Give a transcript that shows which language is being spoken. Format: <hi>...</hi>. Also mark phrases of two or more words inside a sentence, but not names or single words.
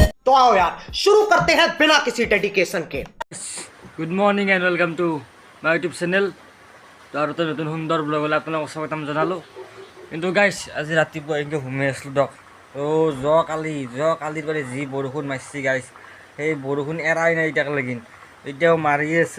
<hi>तो आओ यार शुरू करते हैं बिना किसी डेडिकेशन के।</hi> <en>good morning and welcome to my YouTube channel.</en> <as>তো আৰু এটা নতুন সুন্দৰ ব্লগলৈ আপোনালোকক স্বাগতম জনালোঁ। কিন্তু গাইছ আজি ৰাতিপুৱা এনেকৈ ঘুমাই আছিলোঁ দিয়ক। তো যোৱাকালিৰ পৰা যি বৰষুণ মাৰিছে গাইছ, সেই বৰষুণ এৰাই নাই এতিয়ালৈকে, এতিয়াও মাৰিয়ে আছে।</as>